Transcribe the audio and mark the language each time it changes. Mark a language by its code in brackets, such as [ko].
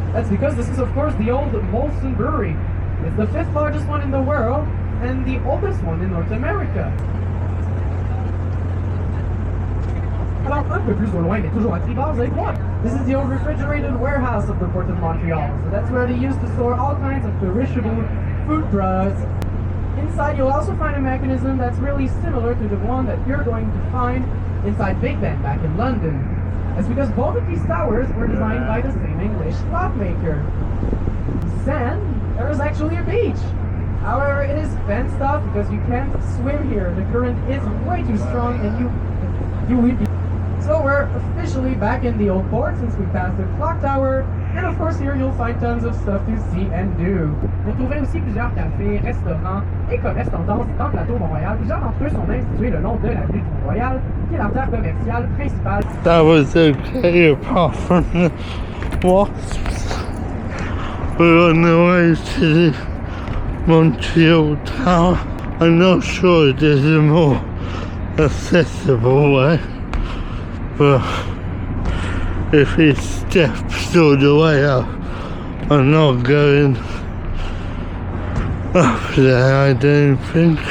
[en] because this is, of course, the old Molson Brewery. It's the 5th largest one in the world and the oldest one in North America. [fr] Alors, un peu plus au loin, mais toujours à tribord, vous allez voir. [en] This is the old refrigerated warehouse of the Port of Montreal. So that's where they used to store all kinds of perishable food products. Inside, you'll also find a mechanism that's really similar to the one that you're going to find inside Big Ben back in London. That's because both of these towers were designed by the same English clockmaker. Then, there is actually a beach. However, it is fenced off because you can't swim here. The current is way too strong and you will be. So we're officially back in the old port since we passed the clock tower. And of course here you'll find tons of stuff to see and do. [fr] Vous trouverez aussi plusieurs cafés, restaurants et commerces tendances dans le plateau Mont-Royal. Plusieurs d'entre eux sont même situés le long de l'avenue du Mont-Royal, qui est l'artère commerciale principale. [en] That was okay apart from the wasps. We're on the way to the Montreal Tower. I'm not sure there's a more accessible way. But if it steps all the way up, I'm not going up there, I don't think.